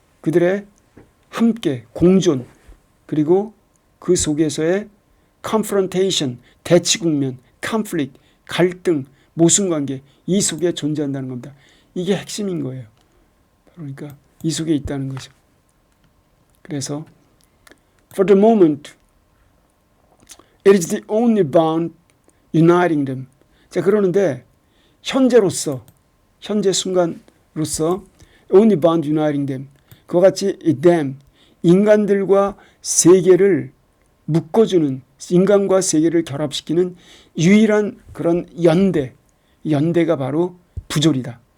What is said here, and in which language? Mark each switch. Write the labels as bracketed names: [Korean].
[Korean] 그들의 함께 공존, 그리고 그 속에서의 confrontation, 대치 국면, conflict, 갈등, 모순관계, 이 속에 존재한다는 겁니다. 이게 핵심인 거예요. 그러니까 이 속에 있다는 거죠. 그래서 [English] for the moment it is the only bond uniting them. [Korean] 자, 그러는데 현재로서, 현재 순간으로서 [English] only bond uniting them. [Korean] 그와 같이 them, 인간들과 세계를 묶어주는, 인간과 세계를 결합시키는 유일한 그런 연대가 바로 부조리다.